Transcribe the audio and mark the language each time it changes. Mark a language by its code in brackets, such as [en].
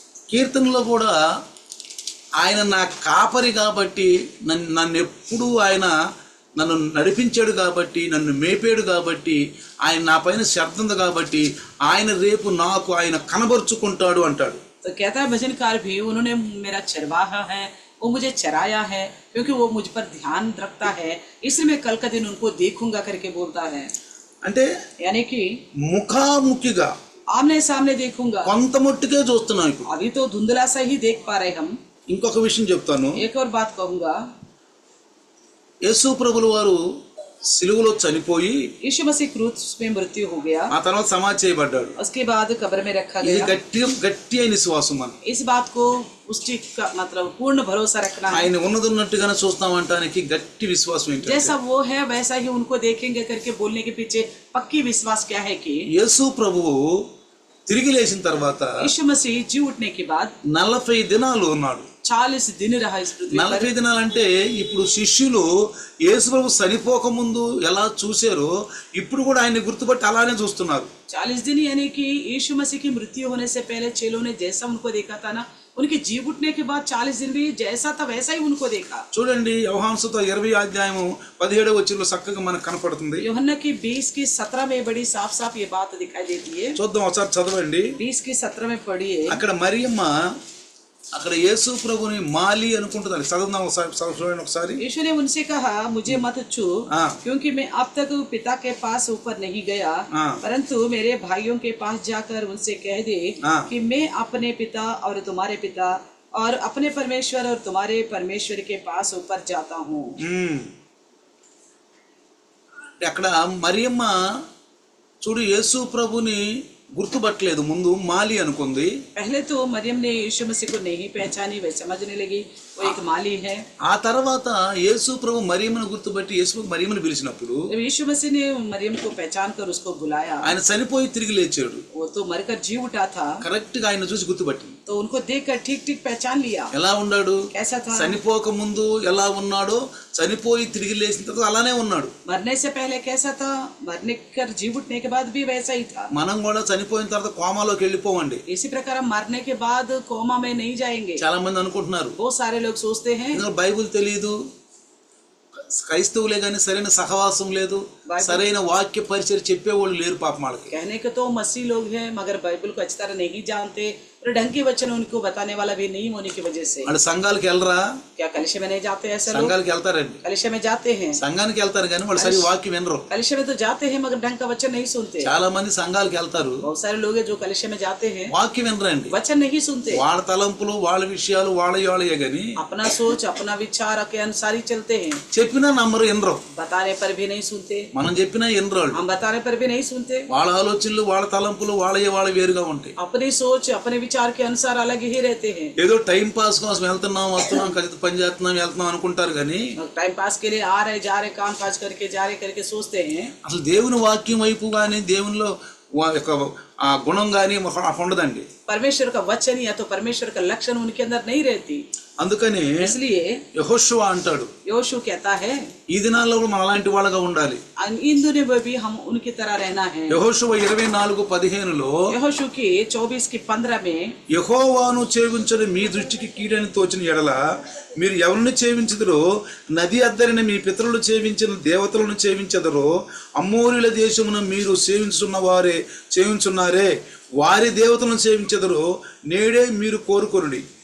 [te] కీర్తనలో కూడా ఆయన నా కాపరి కాబట్టి, నన్ను ఎప్పుడూ ఆయన నన్ను నడిపించాడు కాబట్టి, నన్ను మేపాడు కాబట్టి, ఆయన నా పైన శ్రద్ధ ఉంది కాబట్టి ఆయన రేపు నాకు ఆయన కనబరుచుకుంటాడు అంటాడు. [hi] तो कहता है भजनकार भी, उन्होंने मेरा चरवाहा है, वो मुझे चराया है क्योंकि वो मुझ पर ध्यान रखता है, इसलिए मैं कल का दिन उनको देखूंगा करके बोलता है. [te] అంటే [hi] यानी कि [te] ముఖాముఖిగా [hi] आमने सामने देखूंगा. [te] కొంత మట్టుకే చూస్తున్నాం ఇప్పుడు. [hi] अभी तो धुंधला सा ही देख पा रहे हम. [te] ఇంకొక విషయం చెప్తాను. [hi] एक और बात कहूंगा. [te] యేసు ప్రభుల వారు సిలువలో చనిపోయి [hi] यीशु मसीह क्रूस में मृत्यु हो गया, [te] ఆ తర్వాత సమాధి చేయబడ్డాడు. [hi] उसके बाद कब्र में रखा [te] ఇది [hi] गया. [te] గట్టి అయిన విశ్వాసం. మనం [hi] इस बात को पुष्टि का मतलब पूर्ण भरोसा रखना है. [te] ఆయన ఉన్నదన్నట్టుగానే చూస్తామంటానికి గట్టి విశ్వాసం ఏంటంటే, [hi] जैसा वो है वैसा ही उनको देखेंगे करके बोलने के पीछे पक्की विश्वास क्या है कि [te] యేసు ప్రభువు తిరిగి లేచిన తర్వాత [hi] यीशु मसीह जी उठने के बाद [te] 40 దినాలు ఉన్నాడు. [hi] 40 दिन रहा इस पृथ्वी पर. [te] 40 దినాలు అంటే ఇప్పుడు శిష్యులు యేసు ప్రభు చనిపోక ముందు ఎలా చూశారో ఇప్పుడు కూడా ఆయన్ని గుర్తుపట్టి అలానే చూస్తున్నారు. [hi] 40 दिन यानी कि यीशु मसीह की मृत्यु होने से पहले चेलों ने जैसा उनको देखा था ना, उनकी जी उठने के बाद 40 दिन भी जैसा था वैसा ही उनको देखा. [te] చూడండి, యోహాను సువార్త 20 అధ్యాయము 17వ వచనంలో చక్కగా మనకు కనపడుతుంది. [hi] यूहन्ना की 20 की 17 में बड़ी साफ साफ ये बात दिखाई देती है. [te] చూద్దాం, ఒకసారి చదవండి. [hi] 20 की 17 में पढ़िए. [te] అక్కడ మరియమ్మ అక్కడ యేసు ప్రభుని మాలి అనుకుంటున్నారు. చదువుదాం ఒకసారి. [hi] यीशु ने उनसे कहा, मुझे मत छू, हाँ। क्योंकि मैं अब तक पिता के पास ऊपर नहीं गया, हाँ। परंतु मेरे भाइयों के पास जाकर उनसे कह दे हाँ। कि मैं अपने पिता और तुम्हारे पिता और अपने परमेश्वर और तुम्हारे परमेश्वर के पास ऊपर जाता हूँ. [te] అక్కడ మరియమ్మ చూడు యేసు ప్రభుని గుర్తుపట్టలేదు, ముందు మాలి అనుకుంది. [hi] पहले तो मरियम ने यीशु मसीह को नहीं पहचानी, वे समझने लगी वो एक माली है. [te] ఆ తర్వాత యేసు ప్రభు మరియమ్మను గుర్తుపట్టి యేసు ప్రభు మరియమ్మను పిలిచినప్పుడు [hi] जब यीशु मसीह ने मरियम को पहचान कर उसको बुलाया, [te] ఆయన చనిపోయి తిరిగి లేచాడు. [hi] वो तो मरकर जी उठा था, [te] కరెక్ట్ గా ఆయన చూసి గుర్తుపట్టింది. [hi] तो उनको देखकर ठीक ठीक पहचान लिया. [te] ఎలా ఉన్నాడు, [hi] कैसा था, [te] చనిపోక ముందు ఎలా ఉన్నాడో చనిపోయి తిరిగి లేచిన తర్వాత అలానే ఉన్నాడు. [hi] मरने से पहले कैसा था, मरने कर जी उठने के बाद भी वैसा ही था. [te] మనం కూడా చనిపోయిన తర్వాత కోమాలోకి వెళ్ళిపోవండి. [hi] इसी प्रकार हम मरने के बाद कोमा में नहीं जाएंगे. [te] చాలా మంది అనుకుంటున్నారు, [hi] बहुत सारे लोग सोचते हैं [te] ఎందుకంటే బైబిల్ తెలియదు, క్రైస్తవులే కానీ సరైన సహవాసం లేదు, సరైన వాక్య పరిచయం చెప్పేవాళ్ళు లేరు పాపం వాళ్ళకి. [hi] कहने के तो मसीह लोग हैं मगर बाइबल को अच्छी तरह नहीं जानते और ढंग के वचन उनको बताने वाला भी नहीं होने की वजह से. [te] వాళ్ళు సంఘాలకు వెళ్ళరా, [hi] क्या कलिशे में नहीं जाते ऐसे लोग? [te] సంఘాలకు వెళ్తారండి, [hi] कलिशे में जाते हैं, [te] సంఘానికి వెళ్తారు కానీ వాళ్ళు సరి వాక్యం వినరు. [hi] कलिशे में तो जाते हैं मगर ढंग का वचन नहीं सुनते. [te] చాలా మంది సంఘాలకు వెళ్తారు, [hi] बहुत सारे लोग हैं जो कलिशे में जाते हैं, [te] వాక్యం వినరండి. [hi] वचन नहीं सुनते, [te] వాళ్ళ తలంపులు వాళ్ళ విషయాలు వాళ్ళయే గాని [hi] अपना सोच अपना विचार के अनुसार ही चलते हैं. [te] చెప్పినా నమ్మరు, వినరు. [hi] बताने पर भी नहीं सुनते, [te] మనం చెప్పినా వినరు వాళ్ళు. [hi] हम बताने पर भी नहीं सुनते. [te] వాళ్ళ ఆలోచనలు వాళ్ళ తలంపులు వాళ్ళ వేరుగా ఉంటాయి. [hi] अपनी सोच अपने विचार के अनुसार अलग ही रहते हैं. [te] ఏదో టైం పాస్ కోసం వెళ్తున్నాం వస్తున్నాం కలిసి పని చేస్తున్నాం వెళ్తున్నాం అనుకుంటారు కానీ [hi] टाइम पास के लिए आ रहे जा रहे काम काज करके जा रहे करके सोचते हैं. [te] అసలు దేవుని వాక్యం వైపు కానీ దేవునిలో ఆ గుణం కానీ ఉండదండి. [hi] परमेश्वर का वचन या तो परमेश्वर का लक्षण उनके अंदर नहीं रहती. [te] అందుకని [hi] इसलिए [te] యెహోషువ అంటాడు, [hi] योशु कहता है [te] ఈ దినాల్లో కూడా మన అలాంటి వాళ్ళగా ఉండాలి. [hi] इन दिनों में भी हम उनकी तरह रहना है. [te] యెహోషువ 24:15 [hi] यहोशू की 24:15 में [te] యెహోవాను సేవించని మీ దృష్టికి కీడని తోచిన ఎడల మీరు ఎవరిని సేవించదురో, నది అద్దరిన మీ పితరులు సేవించిన దేవతలను సేవించదరో, అమ్మోరీల దేశమున మీరు సేవించున్నారే వారి దేవతలను సేవించదరో నేడే మీరు కోరుకొనుడి.